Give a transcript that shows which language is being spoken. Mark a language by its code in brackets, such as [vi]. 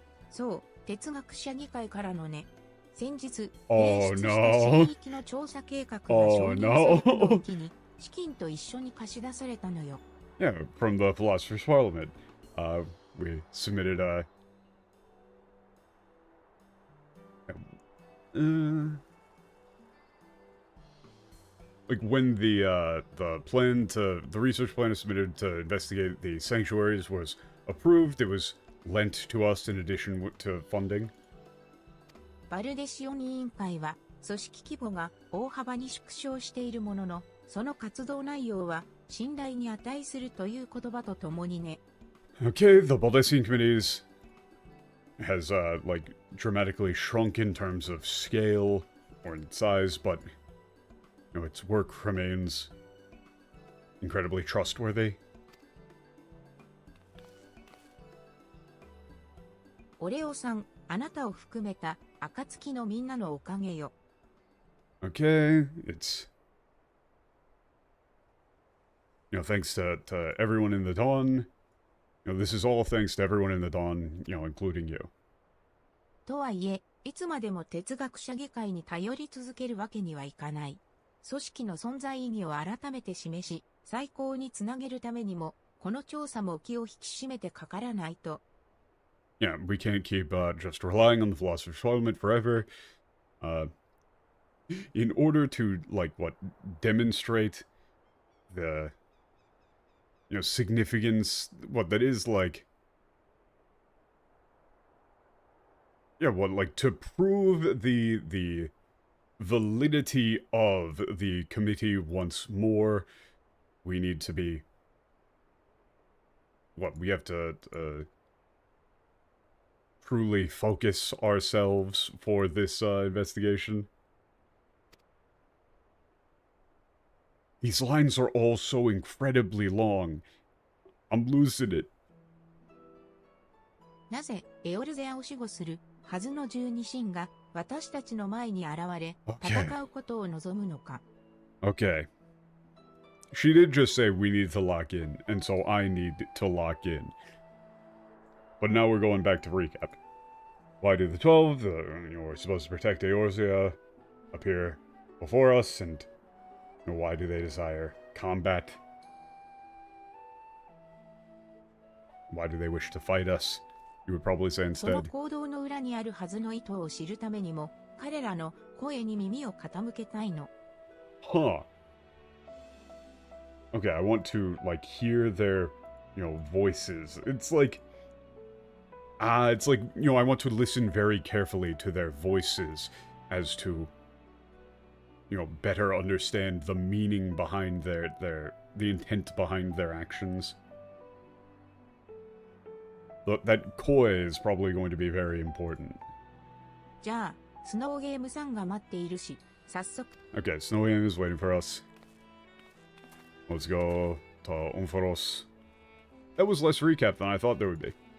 [ja] そう、哲学者議会からのね。先日、 [en] Oh [ja] 提出した [en] no. [ja] 新域の調査計画が承認されたのを機に、資金と一緒に貸し出されたのよ。 [en] Yeah, from the Philosopher's Parliament. We submitted a... like when the research plan submitted to investigate the sanctuaries was approved, it was lent to us in addition to funding. [ja] バルデシオン委員会は組織規模が大幅に縮小しているものの、その活動内容は信頼に値するという言葉とともにね。 [en] Okay, the Baldessian Committees has, like, dramatically shrunk in terms of scale or in size, but, you know, its work remains incredibly trustworthy. [ja] オレオさん、あなたを含めた暁のみんなのおかげよ。 [en] Okay, it's... You know, thanks to everyone in the Dawn. You know, this is all thanks to everyone in the Dawn, you know, including you. [ja] とはいえ、いつまでも哲学者議会に頼り続けるわけにはいかない。組織の存在意義を改めて示し、再興につなげるためにも、この調査も気を引き締めてかからないと。 [en] Yeah, we can't keep just relying on the Philosopher's Parliament forever. In order to, like, what, demonstrate the, you know, significance, what that is, like, yeah, what, like, to prove the validity of the committee once more, we need to be, what, we have to, truly focus ourselves for this, investigation. These lines are all so incredibly long. I'm losing it. [ja] なぜエオルゼアを守護するはずの十二神が私たちの前に現れ、戦うことを望むのか。 [en] Okay. She did just say we need to lock in, and so I need to lock in. But now we're going back to recap. Why do the 12, you know, we're supposed to protect Eorzea, appear before us, and you know, why do they desire combat? Why do they wish to fight us? You would probably say [ja] その [en] instead. [ja] 行動の裏にあるはずの意図を知るためにも、彼らの声に耳を傾けたいの。 [en] Huh. Okay, I want to, like, hear their, you know, voices. It's like, you know, I want to listen very carefully to their voices as to, you know, better understand the meaning behind the intent behind their actions. That koi is probably going to be very important. [ja] じゃあ、スノーゲームさんが待っているし、早速。 [en] Okay, Snow Game is waiting for us. Let's go to Unfaros. That was less recap than I thought there would be.